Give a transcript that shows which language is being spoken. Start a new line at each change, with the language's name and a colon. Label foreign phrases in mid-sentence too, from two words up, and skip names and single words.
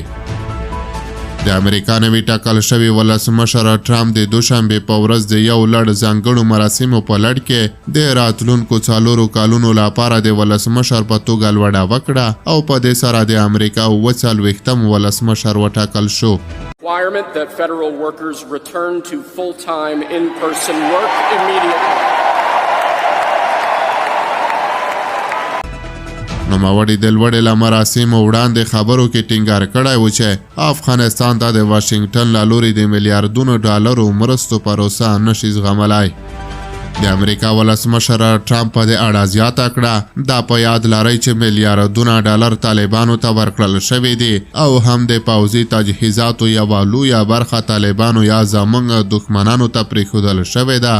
Pashto: د امریکا نوي ټاکل شوي ولسمشر ټرمپ د دوشنبې په ورځ د یو لړ ځانګړو مراسمو په لړ کې د راتلونکو 4 کالونو لپاره د ولسمشر په توګه لوړه وکړه او په دې سره د امریکا 40 ولسمشر وټاکل شو.
English: Requirement that federal workers return to full-time in-person work immediately.
Pashto: نوموړي د لوړې له مراسمو وړاندې خبرو کې ټینګار کړی و چې افغانستان ته د واشنګټن له لوري د میلیارډونو ډالرو مرستو پروسه نشي زغملی. د امریکا ولسمشر ټرمپ په دې اړه زیاته کړه دا په یاد لرئ چې میلیارډونه ډالر طالبانو ته ورکړل شوي دي او هم د پوځي تجهیزاتو یوه لویه برخه طالبانو یا زموږ دښمنانو ته پرېښودل شوې ده.